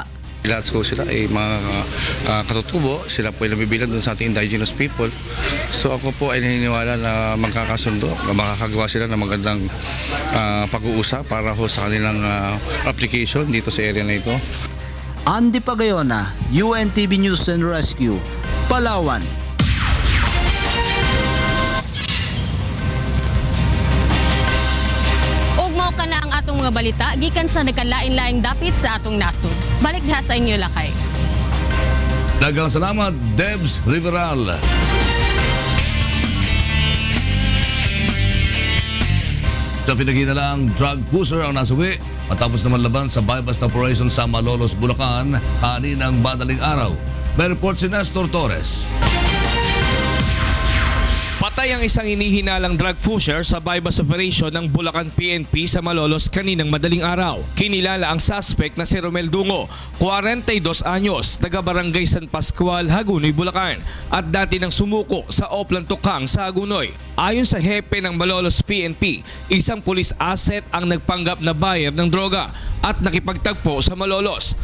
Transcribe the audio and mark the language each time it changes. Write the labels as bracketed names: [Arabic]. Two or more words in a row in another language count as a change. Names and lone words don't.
[Filipino] Lahat ko sila ay mga katutubo, sila po ay nabibilang doon sa ating [English] indigenous people. [Filipino] So ako po ay naniniwala na magkakasundo, na makakagawa sila ng magandang pag-uusap para ho sa kanilang application dito sa area na ito. Andy Pagayona, UNTV News and Rescue, Palawan. [Cebuano] Ugmaw ka na ang atong mga balita gikan sa nagkalain-laing dapit sa atong nasod. Balik diha sa inyo lakay. Daghang salamat, Debs Riveral. [Filipino] Sa pinaghinalang [English] drug pusher [Filipino] ang nasawi matapos naman laban sa [English] buy-bust operation [Filipino] sa Malolos, Bulacan kaninang madaling araw. May report si Nestor Torres. Patay ang isang inihinalang [English] drug pusher [Filipino] sa [English] buy-bust operation [Filipino] ng Bulacan PNP sa Malolos kaninang madaling araw. Kinilala ang suspect na si Romel Dungo, 42 anyos, taga-barangay San Pascual, Hagunoy, Bulacan, at dati nang sumuko sa Oplan Tukang sa Hagunoy. Ayon sa hepe ng Malolos PNP, isang [English] police asset [Filipino] ang nagpanggap na buyer ng droga at nakipagtagpo sa Malolos.